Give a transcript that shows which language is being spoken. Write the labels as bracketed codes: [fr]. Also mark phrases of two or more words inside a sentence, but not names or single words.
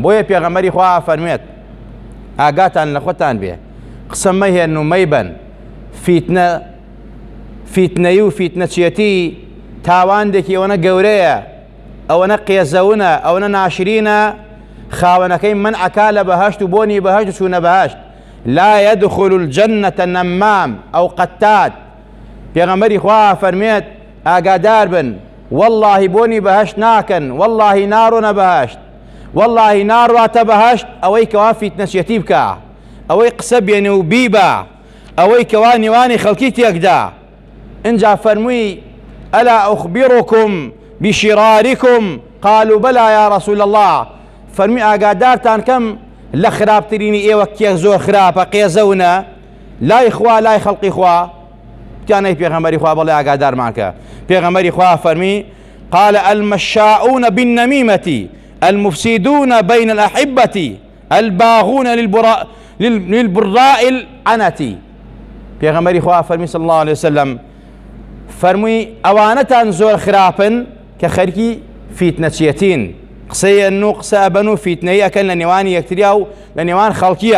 [ckb] بۆیە پێغەمبەری خوا فەرمێت ئاگاتان لە خۆتان بێ، قسە مەهێن و مەیبەن، فیتنەی و فیتنەچێتی تاواندێکی ئەوەنە گەورەیە، ئەوەنە قێزەونە، ئەوەنە ناشرینە، خاوەنەکەی منعەکا لە بەهەشت و بۆنی بەهەشت و چوونە بەهەشت. [ar] لا يدخل الجنة نمام أو قتاد. [ckb] پێغەمبەری خوا فەرمێت ئاگادار بن، والله بۆنی بەهەشت ناکەن، والله ناڕۆنە بەهەشت، والله ناڕواتە بەهەشت ئەوەی کەوا فیتنەچێتی بکە، ئەوەی قسە بێنێ و بیبە، ئەوەی کەوا نێوانی خەڵکی تێکدا. اینجا فەرمووی [ar] ئەلا ئوخبیڕکم بشرارکم قالوا بەلا یا رسول الله. [ckb] فەرمی ئاگادارتان کەم لە خراپترینی ئێوە کێ زۆر خراپە، قێزەونە، لای خوا لای خەڵقی خوا. تیانەی پێغەمبەری خوا بەڵێ ئاگادارمان کە. پێغەمبەری خوا فەرمی [ar] قال المشاؤون بالنميمة المفسدون بين الأحبة الباغون للبراء العنة. [ckb] پێغەمبەری خوا فەرمی [ar] صلی الله عليه وسلم [ckb] فەرمووی ئەوانەتان زۆر خراپن کە خەریکی فیتنەچێتین، قسەیەن و قسە ئەبەن و فیتنەی ئەکەن لە نێوانی یەکتریا و لە نێوان خەڵکیە.